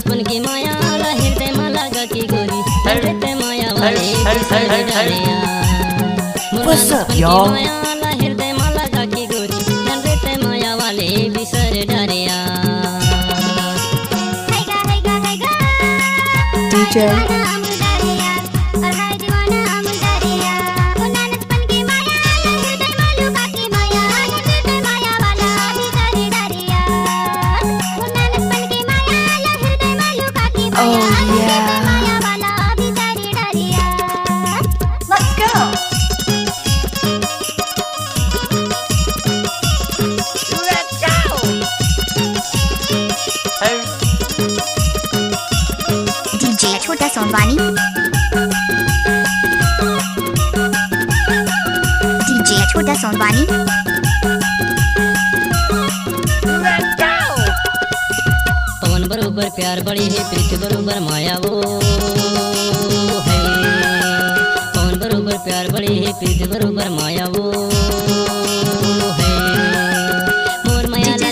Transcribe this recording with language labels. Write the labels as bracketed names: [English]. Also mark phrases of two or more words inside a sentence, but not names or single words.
[Chhattisgarhi] की माया ला हृदय में लगा की गोरी हृदय माया वाले बिसर डालिया [English] What's up, y'all? [Chhattisgarhi] माया ला हृदय में लगा की गोरी हृदय माया वाले बिसर डालिया [English] DJ Oh yeah. Let's go. Let's go. [Chhattisgarhi] DJ छोटा सोनवानी DJ छोटा सोनवानी [English] Let's go. [Chhattisgarhi] पवन बरोबर प्यार बड़ी है प्रीत बरोबर माया वो है पवन बरोबर प्यार बड़ी है प्रीत बरोबर माया वो है मोर माया ला